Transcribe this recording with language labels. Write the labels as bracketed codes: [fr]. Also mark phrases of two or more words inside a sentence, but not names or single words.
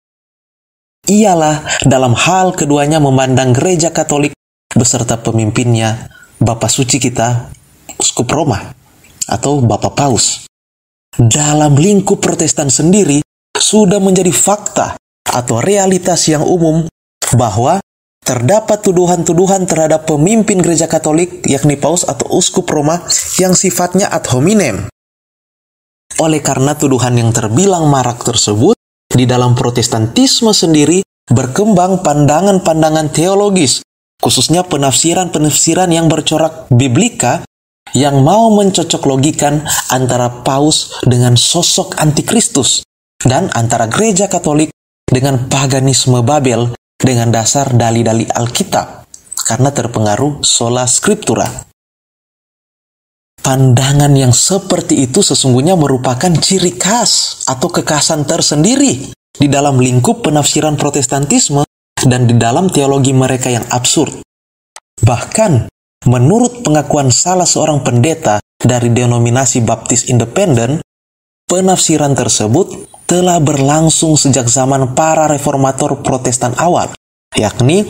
[id] Ialah dalam hal keduanya memandang gereja Katolik beserta pemimpinnya, Bapa Suci kita, Uskup Roma, atau Bapak Paus. Dalam lingkup Protestan sendiri, sudah menjadi fakta atau realitas yang umum bahwa terdapat tuduhan-tuduhan terhadap pemimpin gereja Katolik, yakni Paus atau Uskup Roma, yang sifatnya [la] ad hominem. [id] Oleh karena tuduhan yang terbilang marak tersebut, di dalam Protestantisme sendiri berkembang pandangan-pandangan teologis, khususnya penafsiran-penafsiran yang bercorak biblika, yang mau mencocok logikan antara Paus dengan sosok antikristus, dan antara gereja Katolik dengan paganisme Babel dengan dasar dalil-dalil Alkitab, karena terpengaruh [la] sola scriptura. [id] Pandangan yang seperti itu sesungguhnya merupakan ciri khas atau kekhasan tersendiri di dalam lingkup penafsiran Protestantisme dan di dalam teologi mereka yang absurd. Bahkan, menurut pengakuan salah seorang pendeta dari denominasi Baptis Independen, penafsiran tersebut telah berlangsung sejak zaman para reformator Protestan awal, yakni